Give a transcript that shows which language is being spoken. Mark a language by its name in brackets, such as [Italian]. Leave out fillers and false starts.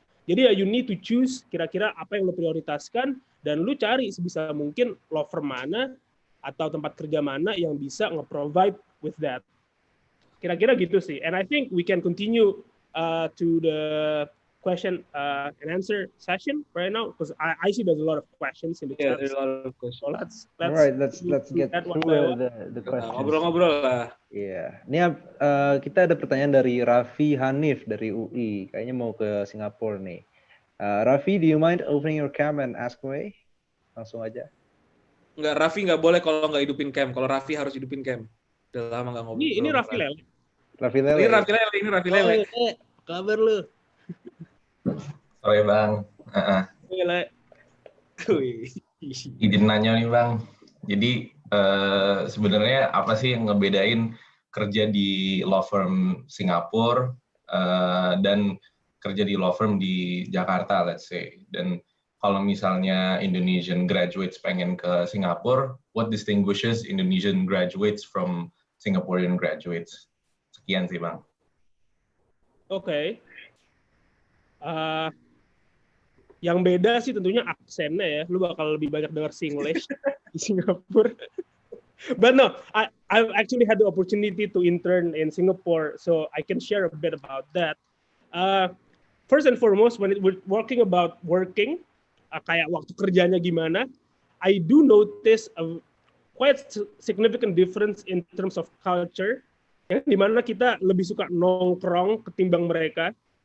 [Indonesian] Jadi ya [English] you need to choose [Indonesian] kira-kira apa yang lo prioritaskan, dan lo cari sebisa mungkin law firm mana atau tempat kerja mana yang bisa nge-provide with that. Kira-kira gitu sih. [English] And I think we can continue to the question and answer session right now, because I see there's a lot of questions in the chat. There's a lot of questions. So let's get through the questions. [Indonesian] Ngobrol-ngobrol lah. Iya. Ini kita ada pertanyaan dari Raffi Hanif dari UI. Kayaknya mau ke Singapura nih. [English] Raffi, do you mind opening your cam and ask away? [Indonesian] Langsung aja. Enggak, Raffi nggak boleh kalau nggak hidupin cam. Kalau Raffi harus hidupin cam. Udah lama nggak ngobrol. Ini Raffi Lele. Ini Raffi Lele. Kabar lu? Sore Bang. Lele. Izin nanya nih Bang. Jadi sebenarnya apa sih yang ngebedain kerja di law firm Singapura dan kerja di law firm di Jakarta, [English] let's say. [Indonesian] Dan kalau misalnya Indonesian graduates pengen ke Singapura, [English] what distinguishes Indonesian graduates from Singaporean graduates? [Indonesian] Sekian sih Bang. Oke. Yang beda sih tentunya aksennya ya. Lu bakal lebih banyak dengar Singlish di Singapura. [English] But no, I've actually had the opportunity to intern in Singapore, so I can share a bit about that. First and foremost, when we're working, [Indonesian] kayak waktu kerjanya gimana, [English] I do notice a quite significant difference in terms of culture, [Indonesian] yang dimana kita lebih suka nongkrong ketimbang mereka.